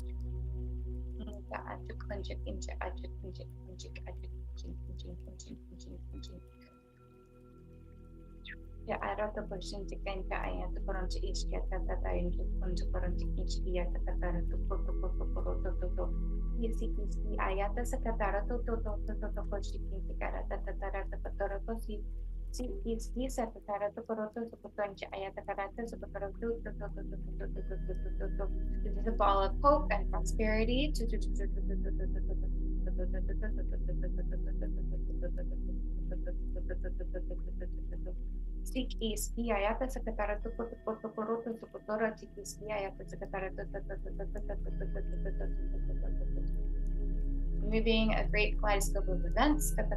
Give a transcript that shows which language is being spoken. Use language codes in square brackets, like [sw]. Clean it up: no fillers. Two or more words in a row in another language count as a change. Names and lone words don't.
[en] Ya arata person chicken ka ayan to koron chi iskya tata tayo to koron chi iskya tata tara to isi ayata sa katara to ko chicken tikara tata tara tara ko si iski sa tara to koron to koron chi ayata karata sa koron to this is a ball of hope and prosperity Sik iski ayata sakatara sukotora iski ayata sakatara moving a great kaleidoscope of events